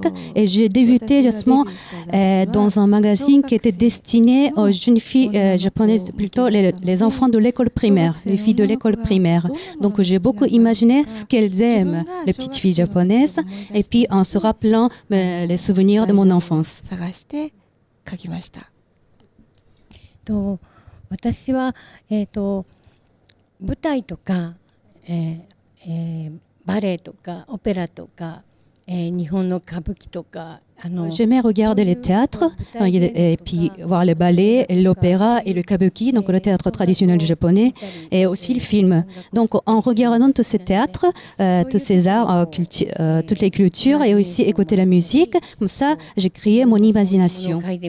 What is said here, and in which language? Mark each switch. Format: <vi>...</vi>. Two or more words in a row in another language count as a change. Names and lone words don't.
<fr>Et j'ai débuté justement dans un magazine qui était destiné aux jeunes filles japonaises, plutôt les enfants de l'école primaire, les filles de l'école primaire. Donc j'ai beaucoup imaginé ce qu'elles aiment, les petites filles japonaises, et puis en se rappelant les souvenirs de mon enfance.</fr> <ja>私は、舞台とか、バレエとかオペラとか、日本の歌舞伎とか</ja> <fr>J'aimais regarder les théâtres et puis voir les ballets, l'opéra et le kabuki, donc le théâtre traditionnel japonais, et aussi le film. Donc en regardant tous ces théâtres, tous ces arts, toutes les cultures et aussi écouter la musique, comme ça j'ai créé mon imagination.</fr>